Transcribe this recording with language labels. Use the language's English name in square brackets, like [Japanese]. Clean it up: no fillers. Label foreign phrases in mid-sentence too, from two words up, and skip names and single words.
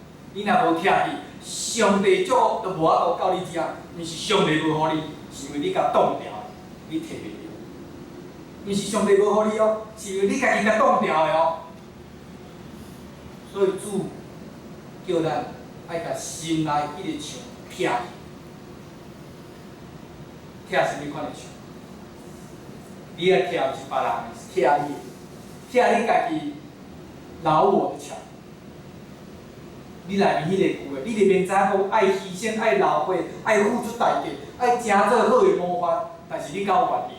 [Min Nan Chinese] 你若无拆去，上帝祝福都无法度到你遮，毋是上帝无互你，是因为你甲挡掉，你摕袂到。毋是上帝无互你哦，是因为你家己甲挡掉的哦。所以主叫咱爱甲心内迄个墙拆去，拆什么款的墙？你爱拆毋是别人的，是拆你的，拆你家己老我的墙。你内面迄个句话，你就免知讲爱牺牲、爱流血、爱付出代价、爱诚做好的模范，但是你敢有愿意？